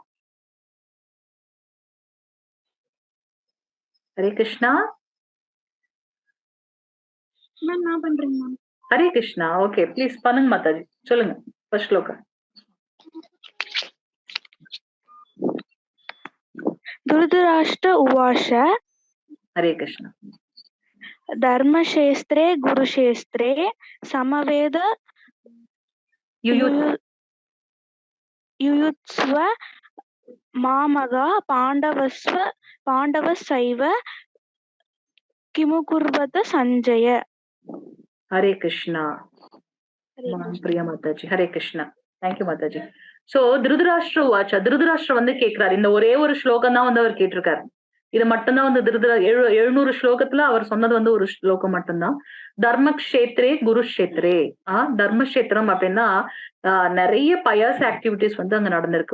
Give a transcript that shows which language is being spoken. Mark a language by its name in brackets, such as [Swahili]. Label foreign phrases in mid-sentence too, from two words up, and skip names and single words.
[Tamil] ஹரே கிருஷ்ணா. மேம் நான் பண்றேங்க மேம். ஹரே கிருஷ்ணா. ஓகே. ப்ளீஸ் பண்ணுங்க மாதாஜி. சொல்லுங்க. ஃபர்ஸ்ட் ஸ்லோகா. [Sanskrit] धृतराष्ट्र उवाच हरे कृष्ण धर्मक्षेत्रे गुरुक्षेत्रे समवेद युयुत्सु युयुत्स्व मामगा पाण्डवस्सैव किमुकुर्वत सञ्जय. हरे कृष्णा हरे कृष्ण. [Tamil] பிரியா மாதாஜி ஹரே கிருஷ்ணா. தேங்க்யூ மாதாஜி. சோ [Sanskrit] धृतराष्ट्र उवाच [Tamil] திருதராஷ்டிர வந்து கேட்கிறாரு. இந்த ஒரே ஒரு ஸ்லோகம் தான் வந்து அவர் கேட்டிருக்காரு. இது மட்டும்தான் வந்து 700 ஸ்லோகத்துல அவர் சொன்னது வந்து ஒரு ஸ்லோகம் மட்டும்தான். [Sanskrit] धर्मक्षेत्रे कुरुक्षेत्रे. [Tamil] தர்மக்ஷேத்திரம் அப்படின்னா நிறைய [English] pious activities [Tamil] வந்து அங்க நடந்திருக்கு.